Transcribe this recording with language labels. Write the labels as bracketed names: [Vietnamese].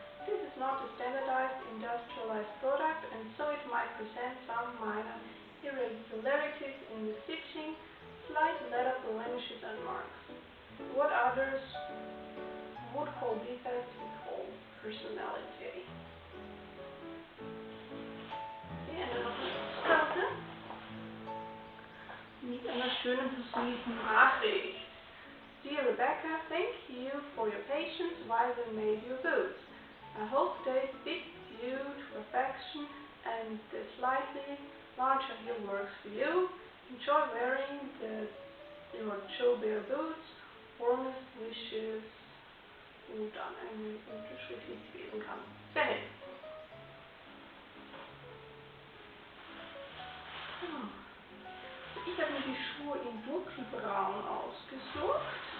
[English] This is not a standardized industrialized product and so it might present some minor irregularities in the stitching, slight leather blemishes and marks. What others would call defects, we call personality. [German] Hier noch eine Postkarte mit einer schönen persönlichen Nachricht. [English] Dear Rebecca, thank you for your patience while we made your boots. I hope they fit you to perfection and the slightly larger heel works for you. Enjoy wearing your Joe Bear Boots. Warmest wishes. [German] Und dann eine Unterschrift, die ich lesen kann. Sehr nett. Ich habe mir die Schuhe in dunkelbraun ausgesucht.